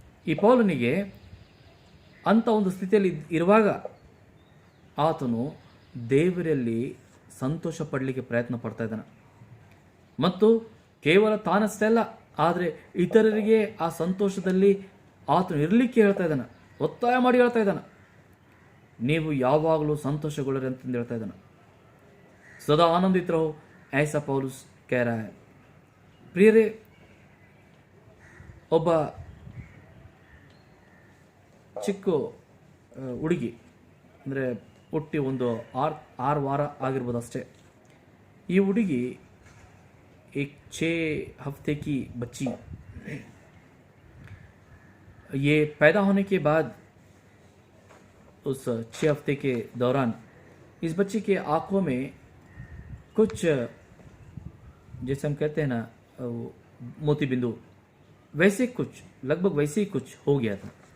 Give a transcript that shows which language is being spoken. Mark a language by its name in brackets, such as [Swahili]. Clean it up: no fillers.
[Kannada] ಈ ಪೌಲನಿಗೆ ಅಂಥ ಒಂದು ಸ್ಥಿತಿಯಲ್ಲಿ ಇರುವಾಗ ಆತನು ದೇವರಲ್ಲಿ ಸಂತೋಷ ಪಡಲಿಕ್ಕೆ ಪ್ರಯತ್ನ ಪಡ್ತಾ ಇದ್ದಾನೆ. ಮತ್ತು ಕೇವಲ ತಾನಷ್ಟೇ ಅಲ್ಲ, ಆದರೆ ಇತರರಿಗೆ ಆ ಸಂತೋಷದಲ್ಲಿ ಆತನು ಇರಲಿಕ್ಕೆ ಹೇಳ್ತಾ ಇದ್ದಾನೆ, ಒತ್ತಾಯ ಮಾಡಿ ಹೇಳ್ತಾ ಇದ್ದಾನೆ. ನೀವು ಯಾವಾಗಲೂ ಸಂತೋಷಗೊಳ್ಳಿರಿ ಅಂತಂದು ಹೇಳ್ತಾ ಇದ್ದಾನೆ. [Hindi] सदा आनंदित रहो, ऐसा पौलुस कह रहा है. [Kannada] प्रियರೇ, ಒಬ್ಬ ಚಿಕ್ಕ ಹುಡುಗಿ, ಅಂದರೆ ಹುಟ್ಟಿ ಒಂದು 6 ವಾರ ಆಗಿರ್ಬೋದು ಅಷ್ಟೇ. ಈ ಹುಡುಗಿ [Hindi] एक 6 हफ्ते की बच्ची, ये पैदा होने के बाद उस 6 हफ्ते के दौरान इस बच्चे के आंखों में कुछ, जैसे हम कहते हैं ना, वो मोती बिंदु, वैसे कुछ, लगभग वैसे ही कुछ हो गया था।